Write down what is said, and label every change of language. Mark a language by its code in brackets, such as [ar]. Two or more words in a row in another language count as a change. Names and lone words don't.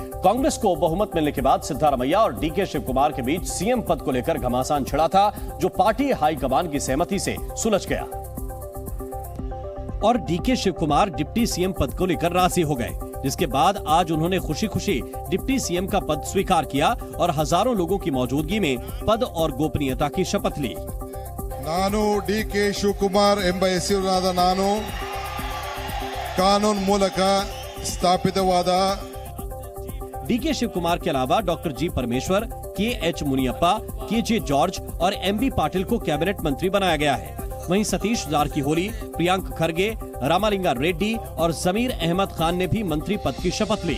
[hi] कांग्रेस को बहुमत मिलने के बाद सिद्धारमैया और डीके शिवकुमार के बीच सीएम पद को लेकर घमासान छिड़ा था, जो पार्टी हाईकमान की सहमति से सुलझ गया और डीके शिवकुमार डिप्टी सीएम पद को लेकर राजी हो गए, जिसके बाद आज उन्होंने खुशी खुशी डिप्टी सीएम का पद स्वीकार किया और हजारों लोगों की मौजूदगी में पद और गोपनीयता की शपथ ली। [kn] ನಾನು ಡಿ.ಕೆ. ಶಿವಕುಮಾರ್ ಎಂಬ ಹೆಸರಿನಾದ ನಾನು ಕಾನೂನು ಮೂಲಕ ಸ್ಥಾಪಿತವಾದ [hi] डीके शिवकुमार के अलावा डॉक्टर जी परमेश्वर, के.एच. मुनियप्पा, के.जे. जॉर्ज और एम.बी. पाटिल को कैबिनेट मंत्री बनाया गया है। वहीं सतीश जारकीहोली, प्रियांक खरगे, रामालिंगा रेड्डी और जमीर अहमद खान ने भी मंत्री पद की शपथ ली।